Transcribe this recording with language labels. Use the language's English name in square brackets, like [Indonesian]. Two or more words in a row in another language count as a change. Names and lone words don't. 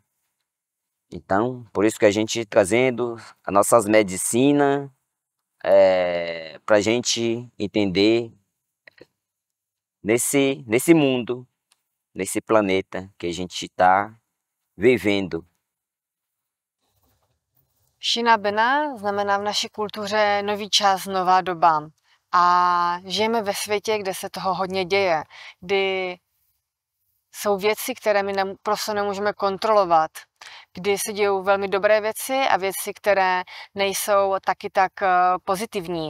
[Portuguese] Então, por isso que a gente trazendo as nossas medicinas para a gente entender nesse mundo, nesse planeta que a gente está vivendo. [Czech] Xinabena znamená v naší kultuře nový čas, nová doba. A žijeme ve světě, kde se toho hodně děje, kdy jsou věci, které my prostě nemůžeme kontrolovat, kdy se dějou velmi dobré věci a věci, které nejsou taky tak pozitivní.